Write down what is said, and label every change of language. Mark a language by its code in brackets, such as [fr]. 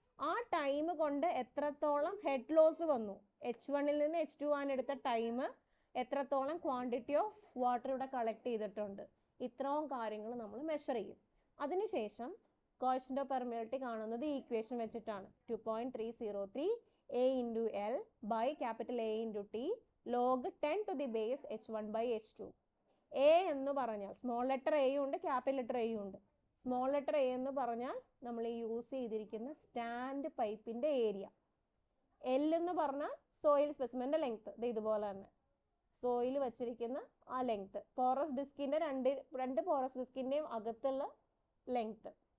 [ml] ആ ടൈം കൊണ്ട് എത്രത്തോളം ഹെഡ് ലോസ് വന്നു, H1-ൽ നിന്ന് H2 ആണ് എടുത്ത ടൈം, എത്രത്തോളം ക്വാണ്ടിറ്റി ഓഫ് വാട്ടർ ഇവിടെ കളക്ട് ചെയ്തിട്ടുണ്ട്, ഇത്രയും കാര്യങ്ങൾ നമ്മൾ മെഷർ ചെയ്യും. അതിനുശേഷം കോഎഫിഷ്യന്റ് ഓഫ് പെർമിയബിലിറ്റി കാണുന്നത് ഈ ഇക്വേഷൻ വെച്ചിട്ടാണ്. [en] 2.303 A into L by capital A into T log 10 to the base H1 by H2. [ml] A എന്ന് പറഞ്ഞാൽ സ്മോൾ ലെറ്റർ എയും ഉണ്ട്, ക്യാപിറ്റൽ ലെറ്റർ എയും ഉണ്ട്. സ്മോൾ ലെറ്റർ എ എന്ന് പറഞ്ഞാൽ നമ്മൾ യൂസ് ചെയ്തിരിക്കുന്ന സ്റ്റാൻഡ് പൈപ്പിന്റെ ഏരിയ. എൽ എന്ന് പറഞ്ഞാൽ സോയിൽ സ്പെസിമെന്റെ ലെങ്ത്, ഇതുപോലെ തന്നെ സോയിൽ വെച്ചിരിക്കുന്ന ആ ലെങ്ത്, പോറസ് ഡിസ്കിന്റെ രണ്ട് പോറസ് ഡിസ്കിന്റെയും അകത്തുള്ള ലെങ്ത്.